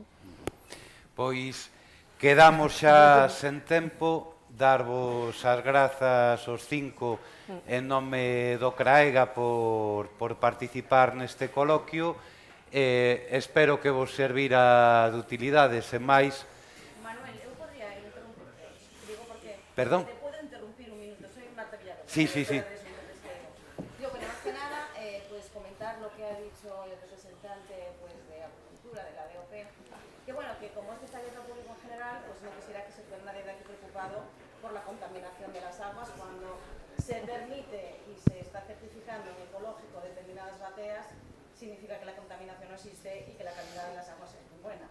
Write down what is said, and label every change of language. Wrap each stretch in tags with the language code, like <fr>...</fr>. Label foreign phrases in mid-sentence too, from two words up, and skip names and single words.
<gl>Pois quedamos xa sen tempo, darvos as grazas aos 5 en nome do CRAEGA por participar neste coloquio. Espero que vos servira de utilidade, sen máis. Manuel, eu podría interrumpir, digo porque... Perdón?</gl> <es>Te puedo interrumpir un minuto, soy Marta Villalobos. Sí. Digo, bueno, más que nada, pues comentar lo que ha dicho el representante de Agricultura, de la DOP, que bueno, que como este está abierto al público en general, pues no quisiera que se quede nadie de aquí preocupado por la contaminación de las aguas cuando se permite y se está certificando en ecológico determinadas bateas, significa que la contaminación no existe y que la calidad de las aguas es muy buena.</es>